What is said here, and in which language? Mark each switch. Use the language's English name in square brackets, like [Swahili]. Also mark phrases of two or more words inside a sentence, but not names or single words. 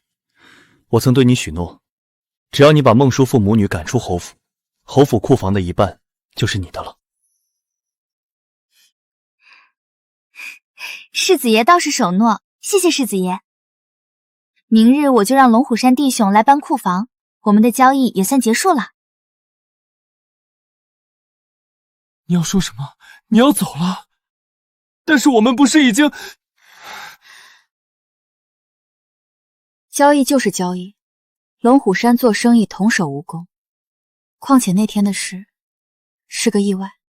[Chinese] 我曾對你許諾，只要你把孟叔父母女趕出侯府，侯府庫房的一半就是你的了。世子爺倒是守諾，謝謝世子爺。明日我就讓龍虎山弟兄來搬庫房，我們的交易也算結束了。你要說什麼？你要走了？但是我們不是已經…… 交易就是交易，龍虎山做生意童叟無功，況且那天的事是個意外。